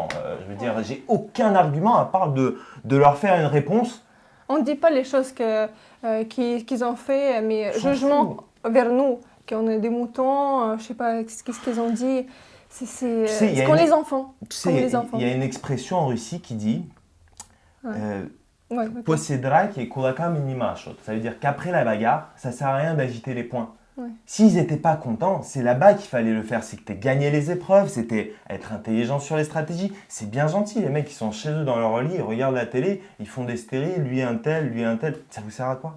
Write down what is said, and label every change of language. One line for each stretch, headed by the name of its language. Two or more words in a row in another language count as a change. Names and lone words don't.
French: Je veux dire, j'ai aucun argument à part de leur faire une réponse. On ne dit pas les choses qu'ils ont fait, mais S'en jugement vers nous, qu'on est des moutons, je sais pas qu'est-ce qu'ils ont dit. sais, il y a comme une- les enfants. Tu sais, Comme les enfants. il y a une expression en Russie qui dit Ouais, ok.
Russian: После dраки кулаками не машут.
French: Ça veut dire qu'après la bagarre, ça sert à rien d'agiter les poings. Ouais. S'ils n'étaient pas contents, c'est là-bas qu'il fallait le faire. C'était gagner les épreuves, c'était être intelligent sur les stratégies. C'est bien gentil, les mecs, ils sont chez eux dans leur lit, ils regardent la télé, ils font des stéries, lui un tel. Ça vous sert à quoi?